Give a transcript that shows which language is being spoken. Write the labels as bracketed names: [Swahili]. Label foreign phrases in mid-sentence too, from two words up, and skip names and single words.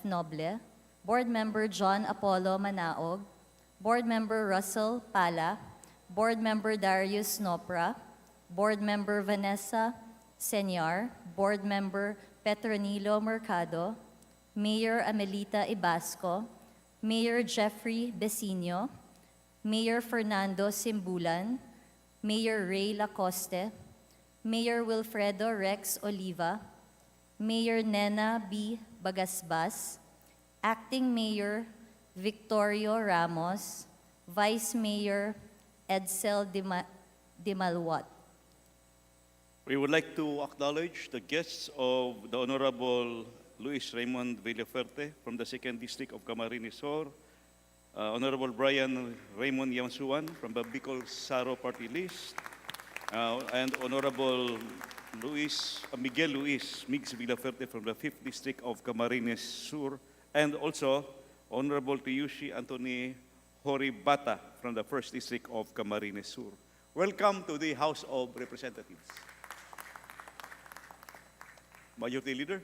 [English] Noble, Board Member John Apollo Manaog, Board Member Russell Pala, Board Member Darius Nopra, Board Member Vanessa Senyar, Board Member Petronilo Mercado, Mayor Amelita Ibasco, Mayor Jeffrey Besino, Mayor Fernando Simbulan, Mayor Ray Lacoste, Mayor Wilfredo Rex Oliva, Mayor Nena B. Bagasbas, Acting Mayor Victorio Ramos, Vice Mayor Edsel Dimalwat. We would like to acknowledge the guests of the Honorable Luis Raymond Villaferte from the 2nd District of Camarines Sur, Honorable Brian Raymond Yamsuan from the Bicol Saro Party List, and Honorable Miguel Luis Migs Villaferte from the 5th District of Camarines Sur, and also Honorable Tiyushi Anthony Horibata from the 1st District of Camarines Sur. Welcome to the House of Representatives. Majority Leader.